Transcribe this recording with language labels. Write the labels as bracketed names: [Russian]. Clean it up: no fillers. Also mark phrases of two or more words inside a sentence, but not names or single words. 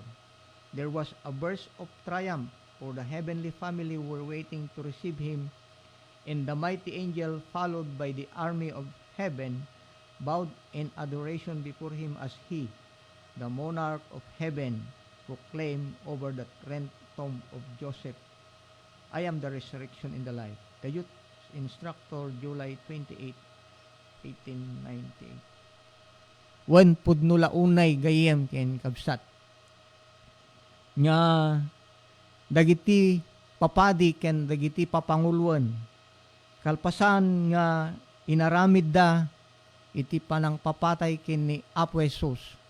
[English] There was a burst of triumph, for the heavenly family were waiting to receive him, and the mighty angel, followed by the army of heaven, bowed in adoration before him as he, the monarch of heaven, proclaimed over the rent tomb of Joseph, I am the resurrection and the life. The Youth Instructor, July 28, 1898. [Iloko] Wen pudno launay gayem ken kabsat. Nga dagiti papadi ken dagiti papanguluan. Kalpasan nga inaramid da iti panang papatay ken ni Apo Jesus.